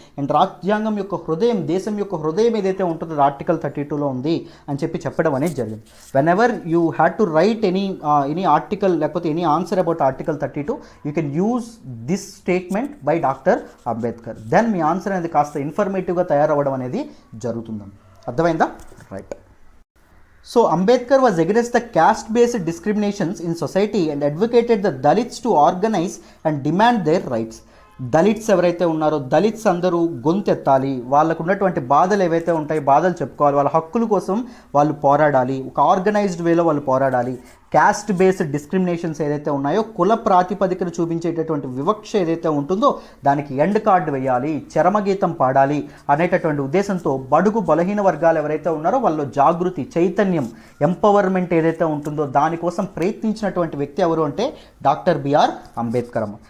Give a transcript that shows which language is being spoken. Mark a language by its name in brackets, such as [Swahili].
[Telugu] And రాజ్యాంగం యొక్క హృదయం, దేశం యొక్క హృదయం ఏదైతే ఉంటుందో అది ఆర్టికల్ 32లో ఉంది అని చెప్పడం అనేది జరిగింది. [English] Whenever you had to write any article లేకపోతే any answer about article 32 you can use this statement by doctor Ambedkar. [Telugu] Then మీ answer అనేది కాస్త ఇన్ఫర్మేటివ్గా తయారవ్వడం అనేది జరుగుతుందండి. అర్థమైందా? Right. [English] So Ambedkar was against the caste-based discriminations in society and advocated the Dalits to organize and demand their rights. [Telugu] Dalits ఎవరైతే ఉన్నారో దళిట్స్ అందరూ గొంతెత్తాలి, వాళ్ళకు ఉన్నటువంటి బాధలు ఏవైతే ఉంటాయో బాధలు చెప్పుకోవాలి, వాళ్ళ హక్కుల కోసం వాళ్ళు పోరాడాలి, ఒక ఆర్గనైజ్డ్ వేలో వాళ్ళు పోరాడాలి. క్యాస్ట్ బేస్డ్ డిస్క్రిమినేషన్స్ ఏదైతే ఉన్నాయో, కుల ప్రాతిపదికన చూపించేటటువంటి వివక్ష ఏదైతే ఉంటుందో దానికి ఎండ్ కార్డు వేయాలి, చరమగీతం పాడాలి అనేటటువంటి ఉద్దేశంతో బడుగు బలహీన వర్గాలు ఎవరైతే ఉన్నారో వాళ్ళు జాగృతి, చైతన్యం, ఎంపవర్మెంట్ ఏదైతే ఉంటుందో దానికోసం ప్రయత్నించినటువంటి వ్యక్తి ఎవరు అంటే డాక్టర్ బిఆర్ అంబేద్కర్ అమ్మ.